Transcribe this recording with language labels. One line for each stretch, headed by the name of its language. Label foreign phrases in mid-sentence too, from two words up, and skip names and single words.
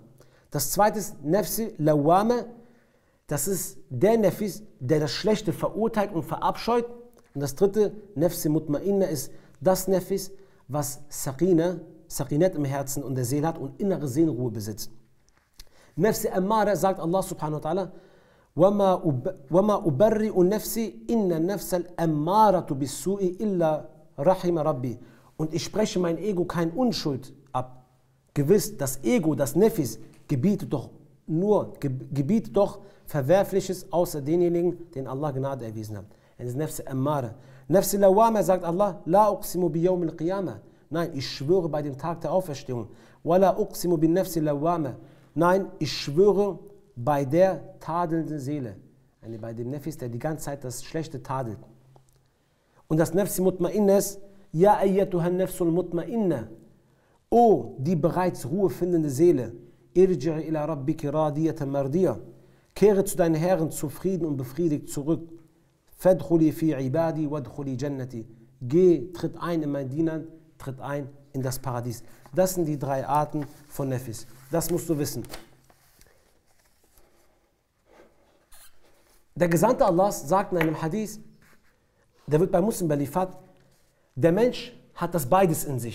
German: Das zweite ist
Turkish: Nefsi Lawame.
German: Das ist der Nefis, der das Schlechte verurteilt und verabscheut. Und das dritte,
Turkish: Nefsi Mutmainna,
German: ist das Nefis, was Saqinet im Herzen und der Seele hat und innere Seelenruhe besitzt.
Turkish: Nefsi Ammara,
Arabic: sagt Allah سبحانه وتعالى: وَمَا أُبَرِّئُ نَفْسِي إِنَّ النَّفْسَ الْأَمَّارَةُ بِالسُّوءِ إِلَّا رَحِمَ رَبِّي.
German: Und ich spreche mein Ego kein Unschuld ab. Gewiss, das Ego, das Nefis, gebietet doch Verwerfliches, außer denjenigen, denen Allah Gnade erwiesen hat. Das ist
Turkish: Nefsi Ammara. Nefsi Lawama,
Arabic: sagt Allah: لا أقسم بيوم القيامة.
German: Nein, ich schwöre bei dem Tag der Auferstehung.
Arabic: ولا أقسم بالنفس اللوامة.
German: Nein, ich schwöre bei der tadelnden Seele. Bei dem Nefis, der die ganze Zeit das Schlechte tadelt. Und das
Turkish: Nefsi Mutmainna
German: ist:
Arabic: يا أيتها النفس المطمئنة.
German: O, die bereits Ruhe findende Seele.
Arabic: ارجعي إلى ربك راضية مرضية.
German: Kehre zu deinen Herren zufrieden und befriedigt zurück.
Arabic: فادخلي في عبادي وادخلي جنتي.
German: Geh, tritt ein in meinen Dienern, tritt ein in das Paradies. Das sind die drei Arten von Nefis. Das musst du wissen. Der Gesandte Allahs sagt in einem Hadith, der wird bei Muslim überliefert: Der Mensch hat das beides in sich.